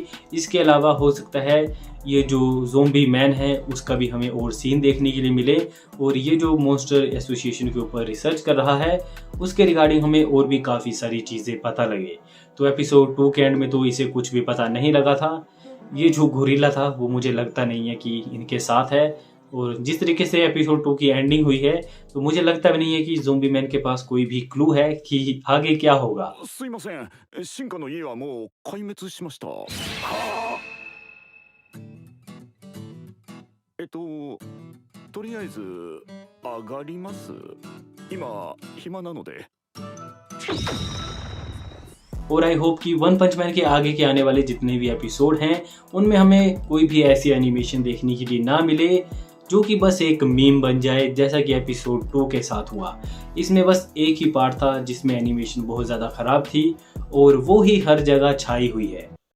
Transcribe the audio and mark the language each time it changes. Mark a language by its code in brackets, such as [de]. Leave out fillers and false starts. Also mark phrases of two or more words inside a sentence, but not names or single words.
[hi] इसके अलावा हो सकता है ये जो ज़ोंबी मैन है उसका भी हमें और सीन देखने के लिए मिले और ये जो मॉन्स्टर एसोसिएशन के ऊपर रिसर्च कर रहा है उसके रिगार्डिंग हमें और भी काफ़ी सारी चीज़ें पता लगे। तो एपिसोड 2 के एंड में तो इसे कुछ भी पता नहीं लगा था। ये जो गोरिल्ला था वो मुझे लगता नहीं है कि इनके साथ है और जिस तरीके से एपिसोड 2 की एंडिंग हुई है तो मुझे लगता भी नहीं है कि ज़ोंबी मैन के पास कोई भी क्लू है कि आगे क्या होगा। [ja] すいません、進化の家はもう壊滅しました。とりあえず上がります。今暇なので。 [hi] और [en] I hope [hi] कि वन पंच मैन के आगे के आने वाले जितने भी एपिसोड हैं उनमें हमें कोई भी ऐसी एनिमेशन देखने के लिए ना मिले जो कि बस एक मीम बन जाए, जैसा कि एपिसोड 2 के साथ हुआ। इसमें बस एक ही पार्ट था जिसमें एनिमेशन बहुत ज़्यादा ख़राब थी और वो ही हर जगह छाई हुई है।